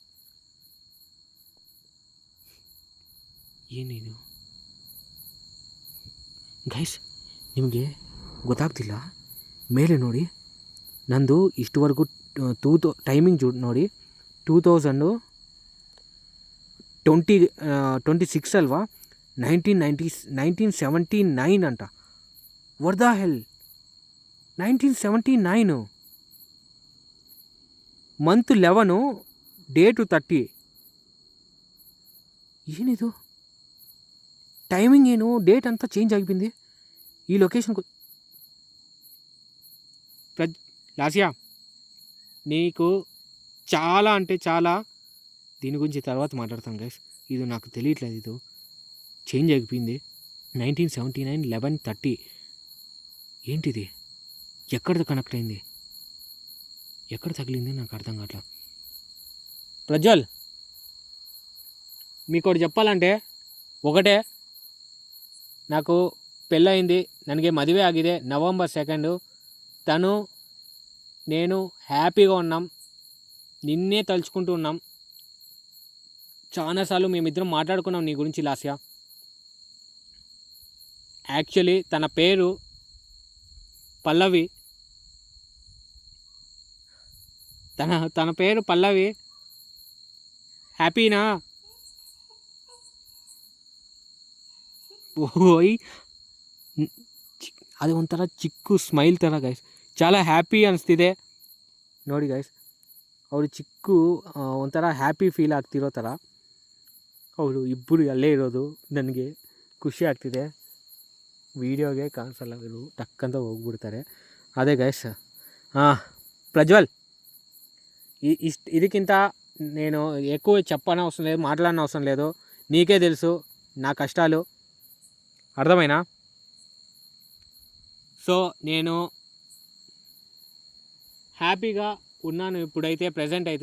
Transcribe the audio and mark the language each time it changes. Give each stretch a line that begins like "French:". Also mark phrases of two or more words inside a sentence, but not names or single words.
Kannada: ಏನೇನು ಗೈಸ್, ನಿಮಗೆ ಗೊತ್ತಾಗ್ತಿಲ್ಲ? ಮೇಲೆ ನೋಡಿ, ನಂದು ಇಷ್ಟುವರೆಗೂ ಟೈಮಿಂಗ್ ನೋಡಿ, 2026 ಅಲ್ವಾ, 1979 అంట.
English: What the hell, 1979, month 11, date 30.
Kannada: ಏನಿದು ಟೈಮಿಂಗ್, ಏನು ಡೇಟ್ ಅಂತ ಚೇಂಜ್ ಆಗಿಬಿಂది
Telugu: ఈ లొకేషన్కు. లాస్యా, నీకు చాలా అంటే చాలా, దీని గురించి తర్వాత మాట్లాడతాం గైస్. ఇది నాకు తెలియట్లేదు, ఇది చేంజ్ అయిపోయింది. 1979 11:30 ఏంటిది? ఎక్కడ కనెక్ట్ అయింది, ఎక్కడ తగిలింది నాకు అర్థం కావట్లా. ప్రజ్వల్, మీకు ఒకటి చెప్పాలంటే ఒకటే, నాకు పెళ్ళయింది,
Kannada: ನನಗೆ ಮದುವೆ ಆಗಿದೆ November 2.
Telugu: తను నేను హ్యాపీగా ఉన్నాం, నిన్నే తలుచుకుంటూ ఉన్నాం. చాలాసార్లు మేమిద్దరం మాట్లాడుకున్నాం నీ గురించి లాస్య. యాక్చువల్లీ తన పేరు పల్లవి, తన పేరు పల్లవి. హ్యాపీనా?
Kannada: ಓಯ್ ಅದು ಒಂಥರ ಚಿಕ್ಕ ಸ್ಮೈಲ್ ಥರ ಗೈಸ್, చాలా హ్ಯಾಪಿ ಅನಿಸ್ತಿದೆ ನೋಡಿ ಗೈಸ್. ಅವರು ಚಿಕ್ಕ ಒಂಥರ ಹ್ಯಾಪಿ ಫೀಲ್ ಆಗ್ತಿರೋ ಥರ ಅವರು ಇಬ್ಬರು ಅಲ್ಲೇ ಇರೋದು ನನಗೆ ಖುಷಿ ಆಗ್ತಿದೆ. ವೀಡಿಯೋಗೆ ಕಾಣಿಸಲ್ಲ, ಇವರು ಟಕ್ಕಂತ ಹೋಗ್ಬಿಡ್ತಾರೆ. ಅದೇ ಗೈಸ್.
Telugu: ప్రజ్వల్, ಇದಕ್ಕಿಂತ నేను ఎక్కువ చెప్పనవసరం లేదు, మాట్లాడనవసరం లేదు. నీకే తెలుసు నా కష్టాలు, అర్థమైనా? సో నేను హ్యాపీగా ఉన్నాను ఇప్పుడైతే, ప్రజెంట్ అయితే.